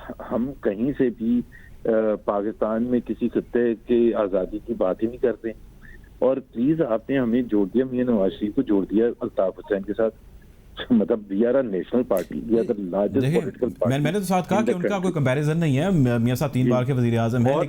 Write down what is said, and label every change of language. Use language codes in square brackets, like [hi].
[ur] ہم کہیں سے بھی پاکستان میں کسی خطے کی آزادی کی بات ہی نہیں کرتے. اور پلیز آپ نے ہمیں جوڑ دیا, میاں نواز شریف کو جوڑ دیا الطاف حسین کے ساتھ. مطلب [en] We are a national party, we are the largest political party. [ur] میں نے تو ساتھ کہا کہ ان کا کوئی کمپیریزن نہیں ہے, میاں صاحب 3 بار کے وزیر اعظم ہیں.